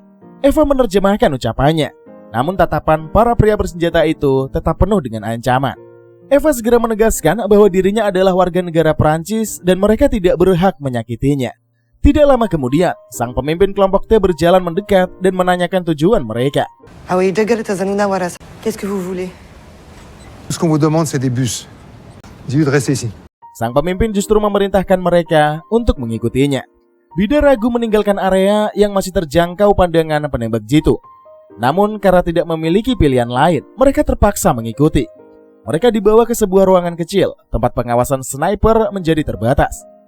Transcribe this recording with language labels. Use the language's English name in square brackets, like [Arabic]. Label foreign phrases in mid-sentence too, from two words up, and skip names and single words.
[Indonesian] Eva menerjemahkan ucapannya, namun tatapan para pria bersenjata itu tetap penuh dengan ancaman. Eva segera menegaskan bahwa dirinya adalah warga negara Prancis dan mereka tidak berhak menyakitinya. Tidak lama kemudian, sang pemimpin kelompok T berjalan mendekat dan menanyakan tujuan mereka. [French] Qu'est-ce que vous voulez? Tout ce qu'on vous demande, c'est des bus. Dis-lui de rester ici. [Indonesian] Sang pemimpin justru memerintahkan mereka untuk mengikutinya. Bida ragu meninggalkan area yang masih terjangkau pandangan penembak jitu. Namun karena tidak memiliki pilihan lain, mereka terpaksa mengikuti. Mereka dibawa ke sebuah ruangan kecil, tempat pengawasan sniper menjadi terbatas.